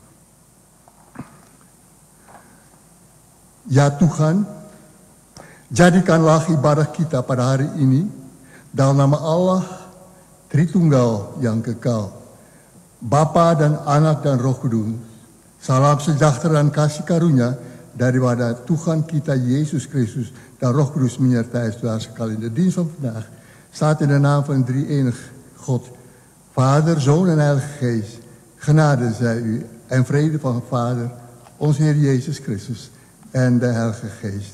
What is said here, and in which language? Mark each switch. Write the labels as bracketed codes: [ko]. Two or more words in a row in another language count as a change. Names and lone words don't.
[id] Ya Tuhan, jadikanlah ibadah kita pada hari ini dalam nama Allah Tritunggal yang kekal, Bapa dan Anak dan Roh Kudus. Salam sejahtera dan kasih karunia daripada Tuhan kita Yesus Kristus dan Roh Kudus menyertai saudara sekalian. [nl] De dienst van vandaag staat in de naam van drie enig God, Vader, Zoon en Heilige Geest. Genade zij u en vrede van Vader, onze Heer Jezus Christus en de Heilige Geest.